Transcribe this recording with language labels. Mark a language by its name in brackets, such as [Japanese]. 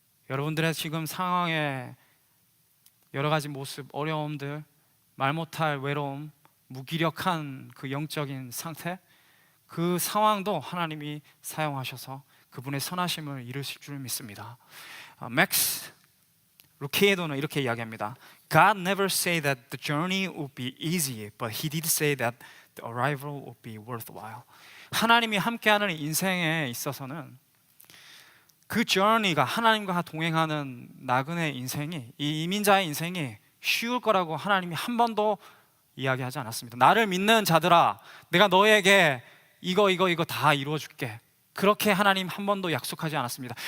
[Korean] 여러분들의 지금 상황에 여러 가지 모습, 어려움들, 말 못할 외로움, 무기력한 그 영적인 상태, 그 상황도 하나님이 사용하셔서 그분의 선하심을 이루실 줄 믿습니다. 맥스 루케이도는 이렇게 이야기합니다. [English] God never said that the journey would be easy, but He did say that the arrival would be worthwhile. [Korean] 하나님이 함께하는 인생에 있어서는 그 journey가, 하나님과 동행하는 나그네 인생이, 이 이민자의 인생이 쉬울 거라고 하나님이 한 번도 이야기하지 않았습니다. 나를 믿는 자들아, 내가 너에게 이거 다 이루어줄게, 그렇게 하나님 한 번도 약속하지 않았습니다.